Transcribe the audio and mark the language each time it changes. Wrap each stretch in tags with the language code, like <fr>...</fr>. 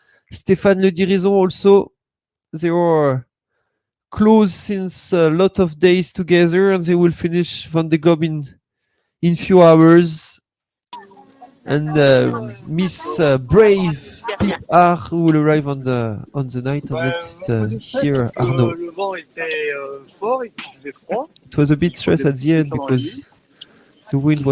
<en>Stéphane Le Dirison also. They are close since a lot of days together, and they will finish Vendée Globe in few hours. And Miss Brave PR will arrive on the night. And let's hear Arnaud.</en> <fr>Le vent était fort et il faisait froid.</fr> <en>It was a bit stressed at the end because the wind was</en>